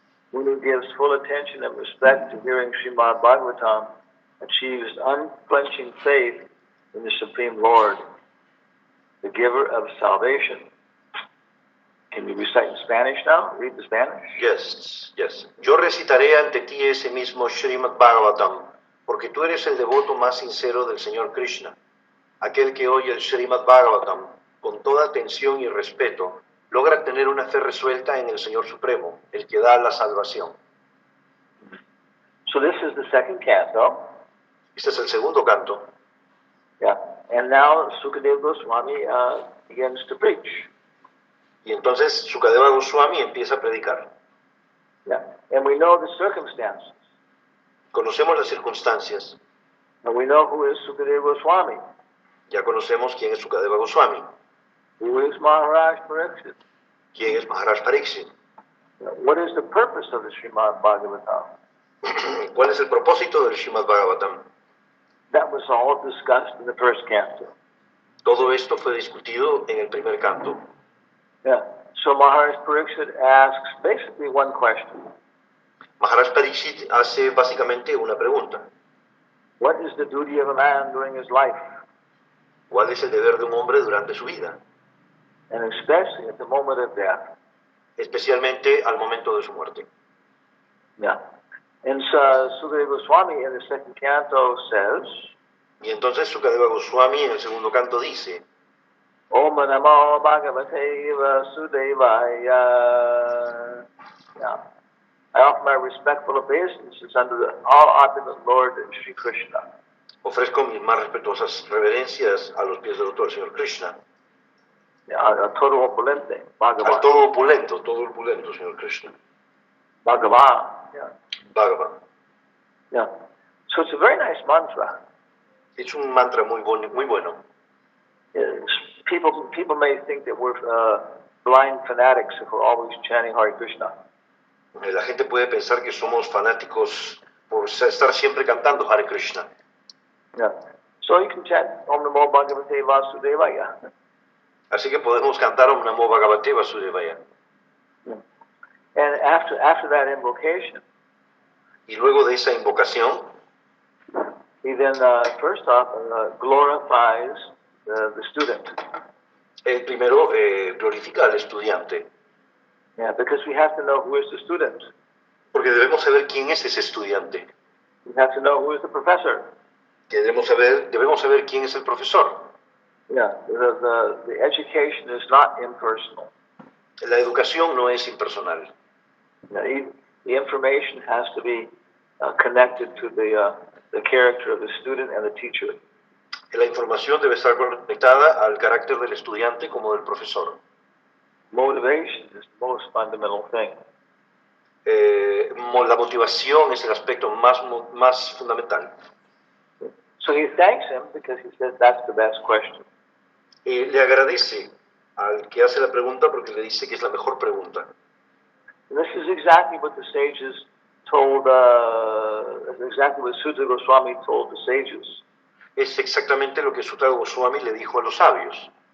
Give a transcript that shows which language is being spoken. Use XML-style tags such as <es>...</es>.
<en>One who gives full attention and respect to hearing Srimad Bhagavatam achieves unflinching faith in the Supreme Lord, the giver of salvation. Can you recite in Spanish now? Read the Spanish. Yes, yes.</en> <es>Yo recitaré ante ti ese mismo Srimad Bhagavatam, porque tú eres el devoto más sincero del Señor Krishna. Aquel que oye el Srimad Bhagavatam con toda atención y respeto, logra tener una fe resuelta en el Señor Supremo, el que da la salvación.</es> <en>So this is the second canto.</en> <es>Este es el segundo canto.</es> <en>Yeah. And now Sukadeva Goswami begins to preach.</en> <es>Y entonces Sukadeva Goswami empieza a predicar.</es> <en>Yeah. And we know the circumstances.</en> <es>Conocemos las circunstancias.</es> <en>And we know who is Sukadeva Goswami.</en> <es>Ya conocemos quién es Sukadeva Goswami.</es> <en>Who is Maharaj Pariksit?</en> <es>¿Quién es Maharaj Pariksit?</es> <en>What is the purpose of the Srimad Bhagavatam?</en> <es>¿Cuál es el propósito del Srimad Bhagavatam?</es> <en>That was all discussed in the first canto.</en> <es>Todo esto fue discutido en el primer canto.</es> <en>Yeah. So Maharaj Pariksit asks basically one question.</en> <es>Maharaj Pariksit hace básicamente una pregunta.</es> <en>What is the duty of a man during his life?</en> <es>¿Cuál es el deber de un hombre durante su vida?</es> <en>And especially at the moment of death.</en> <es>Especialmente al momento de su muerte.</es> <en>Yeah. And Sukadeva Goswami in the second canto says,</en> <es>Y entonces Sukadeva Goswami en el segundo canto dice,</es> <sa>Om Namo Bhagavate Vasudevaya. Yeah.</sa> <en>I offer my respectful obeisances unto the all-opulent Lord Sri Krishna.</en> <es>ofrezco mis más respetuosas reverencias a los pies del autor, Señor Krishna, Yeah, a todo opulente, al Bhagavan. todo opulento, Señor Krishna, Bhagavan. Yeah. Bhagavan.</es> <en>Yeah. So it's a very nice mantra.</en> <es>Es un mantra muy bueno.</es> <en>People may think that we're blind fanatics if we're always chanting Hare Krishna.</en> <es>La gente puede pensar que somos fanáticos por estar siempre cantando Hare Krishna.</es> <en>Yeah. So you can chant</en> <sa>Om Namo Bhagavate Vasudevaya.</sa> <es>Así que podemos cantar</es> <sa>Om Namo Bhagavate Vasudevaya.</sa> <en>And after that invocation,</en> <es>Y luego de esa invocación,</es> <en>he then first off glorifies the student.</en> <es>el primero glorifica al estudiante,</es> <en>Yeah, because we have to know who is the student.</en> <es>porque debemos saber quién es ese estudiante.</es> <en>We have to know who is the professor.</en> <es>Que debemos saber quién es el profesor.</es> <en>Yeah, the education is not impersonal.</en> <es>La educación no es impersonal.</es> <en>The information has to be connected to the character of the student and the teacher.</en> <es>La información debe estar conectada al carácter del estudiante como del profesor.</es> <en>Motivation is the most fundamental thing.</en> <es>La motivación es el aspecto más fundamental.</es> <en>So he thanks him because he says that's the best question.</en> <es>Le agradece al que hace la pregunta porque le dice que es la mejor pregunta.</es> <en>And this is exactly what the sages told, exactly what Sutta Goswami told the sages.</en> <es>Es exactamente lo que Sutta Goswami le dijo a los sabios.</es>